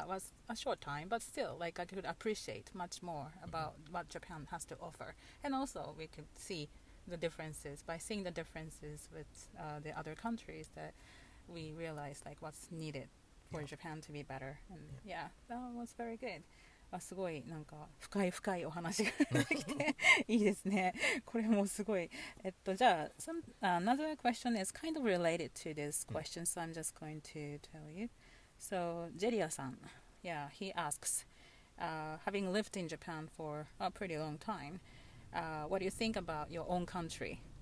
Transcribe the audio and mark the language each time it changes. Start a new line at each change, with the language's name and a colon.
English: It was a short time, but still like I could appreciate much more about what Japan has to offer, and also we could see the differences. By seeing the differences with the other countries, that we realize like what's needed for Japan to be better, and that was very good.
Japanese: すごいなんか深いお話ができていいですね。これもすごい。
English: じゃあ、 another question is kind of related to this question, so I'm just going to tell you. So, ジェリアさん, he asks, having lived in Japan for a pretty long time, what do you think about your own country?